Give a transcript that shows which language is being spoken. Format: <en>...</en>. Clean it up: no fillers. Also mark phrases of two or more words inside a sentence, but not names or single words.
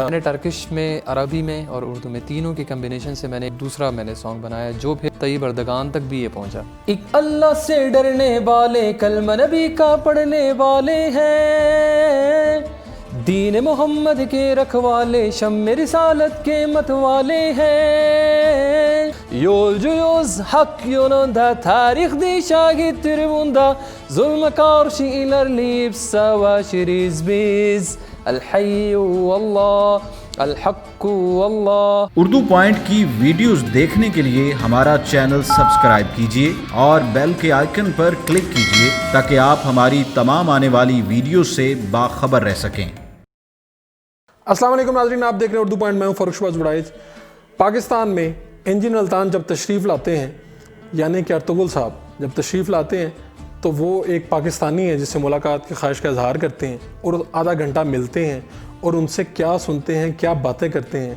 <ur>میں نے ٹرکش میں، عربی میں اور اردو میں تینوں کے کمبینیشن سے میں نے دوسرا سانگ بنایا جو پھر طیب اردگان تک بھی یہ پہنچا. ایک اللہ سے ڈرنے والے، کلمہ نبی کا پڑھنے والے ہیں، دین محمد کے رکھوالے، شم رسالت کے مت والے ہیں.</ur> <tr>Yolcuyuz hak yolunda, tarihte şahittir bunda, zulme karşı ilerleyip savaşırız biz.</tr> <ar>الحي الله، الحق الله.</ar> <ur>اردو پوائنٹ کی ویڈیوز دیکھنے کے لیے ہمارا</ur> <en>channel subscribe</en> <ur>کیجیے اور بیل کے آئیکن پر کلک کیجیے تاکہ آپ ہماری تمام آنے والی ویڈیوز سے باخبر رہ سکیں. السلام علیکم ناظرین، آپ دیکھ رہے ہیں اردو پوائنٹ. میں ہوں فاروق شہباز وڑائچ. پاکستان میں انجن الطان جب تشریف لاتے ہیں، یعنی کہ ارطغرل صاحب جب تشریف لاتے ہیں تو وہ ایک پاکستانی ہے جس سے ملاقات کی خواہش کا اظہار کرتے ہیں اور آدھا گھنٹہ ملتے ہیں اور ان سے کیا سنتے ہیں، کیا باتیں کرتے ہیں.</ur>